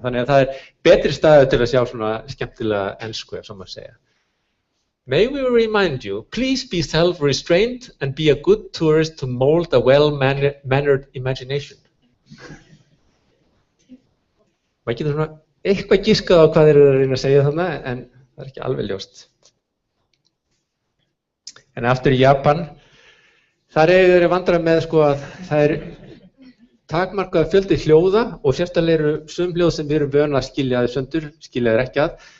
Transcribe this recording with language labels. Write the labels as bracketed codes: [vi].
[is] Þannig að það er betri staður til að sjá svona skemmtilega ensku, ef svo maður segja. [en] May we remind you, please be self-restrained and be a good tourist to mold a well-mannered imagination. [is] Maður getur svona eitthvað giskað á hvað þeir eru að reyna að segja þarna, en það er ekki alveg ljóst. En aftur í Japan, þar eru vandræði með sko að það er takmarkað fjöldi hljóða og sérstaklega eru sum hljóð sem við erum vön að skilja þau sundur, skilja þeir ekki að.